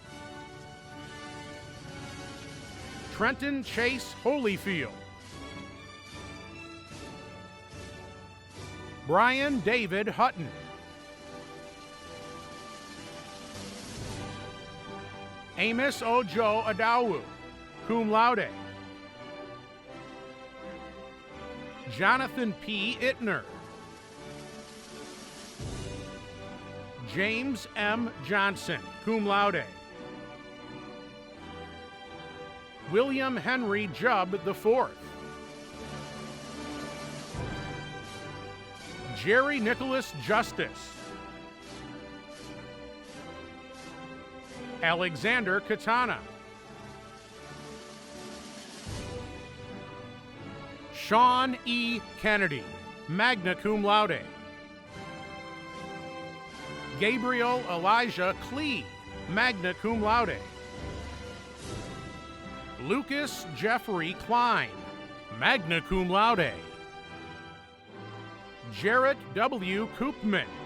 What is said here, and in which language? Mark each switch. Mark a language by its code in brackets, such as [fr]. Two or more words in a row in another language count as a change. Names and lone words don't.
[en] Trenton Chase Holyfield. Brian David Hutton. Amos Ojo Adawu, [la] cum laude. [en] Jonathan P. Ittner. James M. Johnson, [la] cum laude. [en] William Henry Jubb IV. Jerry Nicholas Justice. Alexander Katana. Sean E. Kennedy, [la] magna cum laude. [en] Gabriel Elijah Klee, [la] magna cum laude. [en] Lucas Jeffrey Klein, [la] magna cum laude. [en] Jarrett W. Koopman.